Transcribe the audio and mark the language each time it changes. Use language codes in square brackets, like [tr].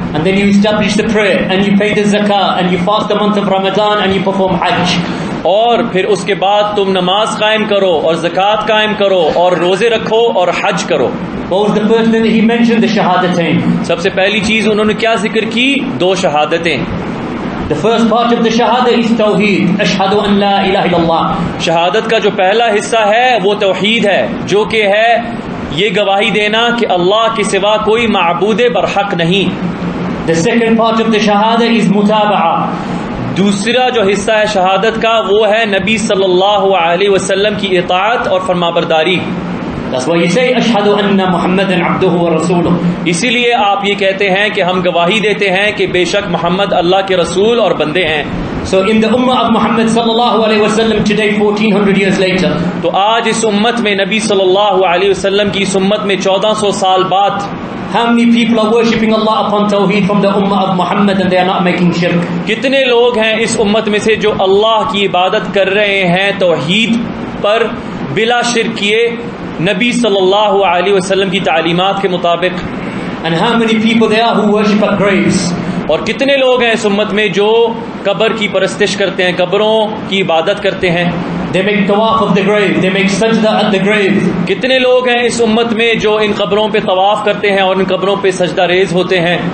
[en] And then you establish the prayer and you pay the zakah and you fast the month of Ramadan and you perform Hajj. [ur] اور پھر اس کے بعد تم نماز قائم کرو اور زکوٰۃ قائم کرو اور روزے رکھو اور حج کرو. [en] What was the first thing that he mentioned? The shahadatain. [ur] سب سے پہلی چیز انہوں نے کیا ذکر کی؟ دو شہادتیں. [en] The first part of the shahada is tawheed. [ar] Ashhadu an la ilaha illallah. [ur] شہادت کا جو پہلا حصہ ہے وہ توحید ہے، جو کہ ہے یہ گواہی دینا کہ اللہ کے سوا کوئی معبود برحق نہیں. [en] The second part of the shahada is mutaba'a. [ur] دوسرا جو حصہ ہے شہادت کا وہ ہے نبی صلی اللہ علیہ وسلم کی اطاعت اور فرمانبرداری. [en] That's why you say [ar] ashhadu anna Muhammadan abduhu wa rasuluh. [ur] اسی لیے آپ یہ کہتے ہیں کہ ہم گواہی دیتے ہیں کہ بے شک محمد اللہ کے رسول اور بندے ہیں. [en] So in the ummah of Muhammad sallallahu alaihi wasallam today 1400 years later, [ur] تو آج اس امت میں نبی صلی اللہ علیہ وسلم کی اس امت میں 1400 سال بعد [en] how many people are worshipping Allah upon tawheed from the ummah of Muhammad and they are not making shirk? [ur] کتنے لوگ ہیں اس امت میں سے جو اللہ کی عبادت کر رہے ہیں توحید پر بلا شرک کیے نبی صلی اللہ علیہ وسلم کی تعلیمات کے مطابق. [en] And how many people there are who worship at graves? [ur] اور کتنے لوگ ہیں اس امت میں جو قبر کی پرستش کرتے ہیں، قبروں کی عبادت کرتے ہیں. [en] They make tawaf of the grave, they make sajda at the grave. [ur] کتنے لوگ ہیں اس امت میں جو ان قبروں پہ طواف کرتے ہیں اور ان قبروں پہ سجدہ ریز ہوتے ہیں.